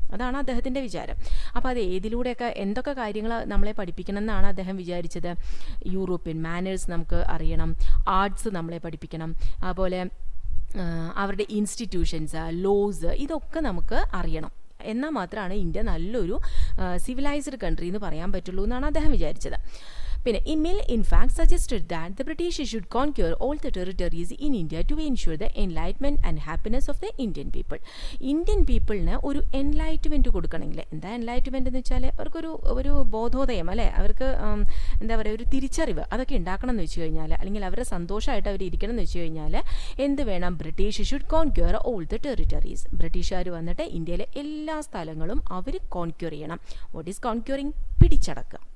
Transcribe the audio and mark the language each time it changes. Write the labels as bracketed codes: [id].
[ml] അതാണ് അദ്ദേഹത്തിൻ്റെ വിചാരം. അപ്പോൾ അത് ഏതിലൂടെയൊക്കെ എന്തൊക്കെ കാര്യങ്ങൾ നമ്മളെ പഠിപ്പിക്കണം എന്നാണ് അദ്ദേഹം വിചാരിച്ചത്? യൂറോപ്യൻ മാനേഴ്സ് നമുക്ക് അറിയണം, ആർട്സ് നമ്മളെ പഠിപ്പിക്കണം, അതുപോലെ അവരുടെ ഇൻസ്റ്റിറ്റ്യൂഷൻസ്, ലോസ്, ഇതൊക്കെ നമുക്ക് അറിയണം. എന്നാൽ മാത്രമാണ് ഇന്ത്യ നല്ലൊരു സിവിലൈസ്ഡ് കൺട്രി എന്ന് പറയാൻ പറ്റുള്ളൂ എന്നാണ് അദ്ദേഹം വിചാരിച്ചത്. പിന്നെ [en] Mill in fact suggested that the British should conquer all the territories in India to ensure the enlightenment and happiness of the Indian people. [ml] Indian പീപ്പിളിന് ഒരു എൻലൈറ്റ്മെൻറ്റ് കൊടുക്കണമെങ്കിൽ, എന്താ എൻലൈറ്റ്മെൻറ്റ് എന്ന് വെച്ചാൽ ഒരു ബോധോദയം, അല്ലേ? അവർക്ക് എന്താ പറയുക, ഒരു തിരിച്ചറിവ് അതൊക്കെ ഉണ്ടാക്കണം എന്ന് വെച്ച് കഴിഞ്ഞാൽ, അല്ലെങ്കിൽ അവരുടെ സന്തോഷമായിട്ട് അവർ ഇരിക്കണം എന്ന് വെച്ച് കഴിഞ്ഞാൽ എന്ത് വേണം? [en] British should conquer all the territories. [ml] ബ്രിട്ടീഷുകാർ വന്നിട്ട് ഇന്ത്യയിലെ എല്ലാ സ്ഥലങ്ങളും അവർ കോൺക്യൂർ ചെയ്യണം. [en] What is conquering? [ml] പിടിച്ചടക്കുക.